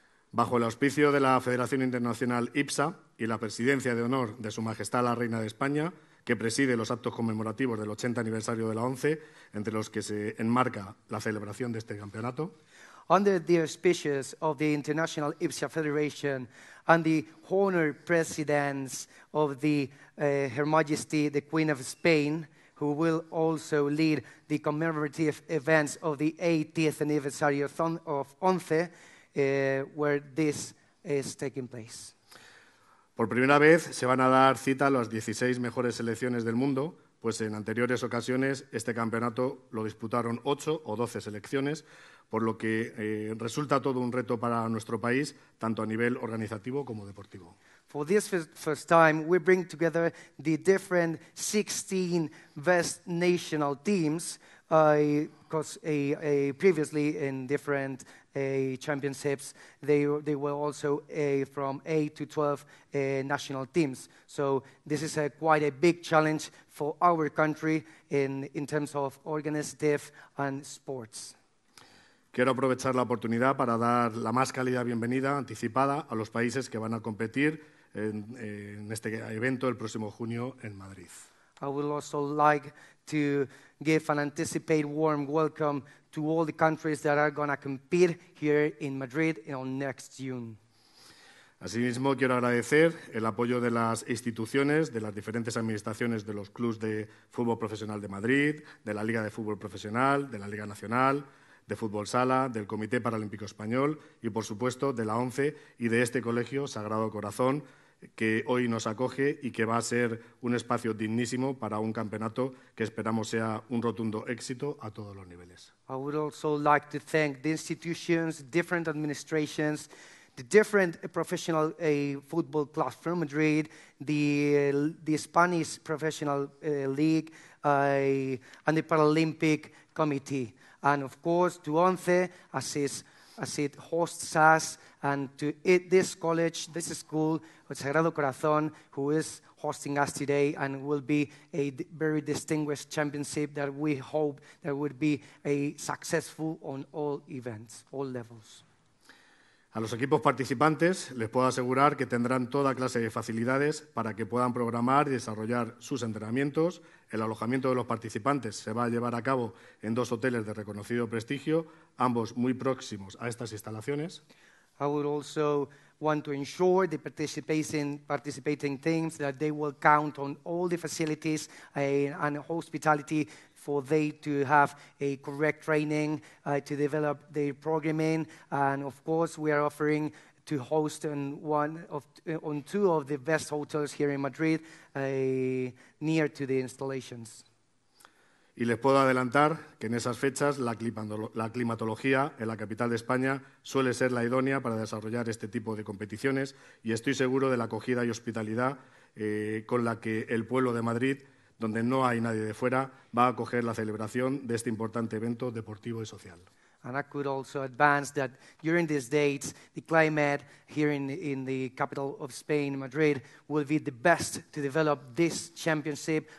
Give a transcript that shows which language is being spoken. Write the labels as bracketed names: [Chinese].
[Spanish] Bajo el auspicio de la Federación Internacional IBSA y la presidencia de honor de Su Majestad la Reina de España, que preside los actos conmemorativos del 80 aniversario de la ONCE, entre los que se enmarca la celebración de este campeonato. [English] Under the auspices of the International IBSA Federation and the honored presidents of Her Majesty the Queen of Spain, who will also lead the commemorative events of the 80th anniversary of ONCE, where this is taking place. [Spanish] Por primera vez se van a dar cita a las 16 mejores selecciones del mundo, pues en anteriores ocasiones este campeonato lo disputaron 8 o 12 selecciones, por lo que resulta todo un reto para nuestro país, tanto a nivel organizativo como deportivo. [English] For this first time, we bring together the different 16 best national teams, because previously in different championships, they were also from 8 to 12 national teams. So this is quite a big challenge for our country in terms of organizative and sports. [Spanish] Quiero aprovechar la oportunidad para dar la más cálida bienvenida anticipada a los países que van a competir en este evento el próximo junio en Madrid. [English] I would also like to give an anticipated warm welcome to all the countries that are going to compete here in Madrid on next June. [Spanish] Asimismo, quiero agradecer el apoyo de las instituciones, de las diferentes administraciones de los clubes de fútbol profesional de Madrid, de la Liga de Fútbol Profesional, de la Liga Nacional, de Fútbol Sala, del Comité Paralímpico Español y, por supuesto, de la ONCE y de este Colegio Sagrado Corazón, que hoy nos acoge y que va a ser un espacio dignísimo para un campeonato que esperamos sea un rotundo éxito a todos los niveles. [English] I would also like to thank the institutions, different administrations, the different professional football clubs from Madrid, the Spanish Professional League, and the Paralympic Committee. And of course, to ONCE, as it hosts us, and to this college, this school, Sagrado Corazón, who is hosting us today and will be a very distinguished championship that we hope that would be a successful on all events, all levels. [Spanish] A los equipos participantes les puedo asegurar que tendrán toda clase de facilidades para que puedan programar y desarrollar sus entrenamientos. El alojamiento de los participantes se va a llevar a cabo en 2 hoteles de reconocido prestigio, ambos muy próximos a estas instalaciones. [English] I would also want to ensure the participating teams that they will count on all the facilities and hospitality for they to have a correct training, to develop their programming, and of course we are offering to host on 2 of the best hotels here in Madrid, near to the installations. [Spanish] Y les puedo adelantar que en esas fechas la climatología en la capital de España suele ser la idónea para desarrollar este tipo de competiciones y estoy seguro de la acogida y hospitalidad con la que el pueblo de Madrid, donde no hay nadie de fuera, va a acoger la celebración de este importante evento deportivo y social. [English] And I could also advance that during these dates, the climate here in the capital of Spain, Madrid, will be the best to develop this championship.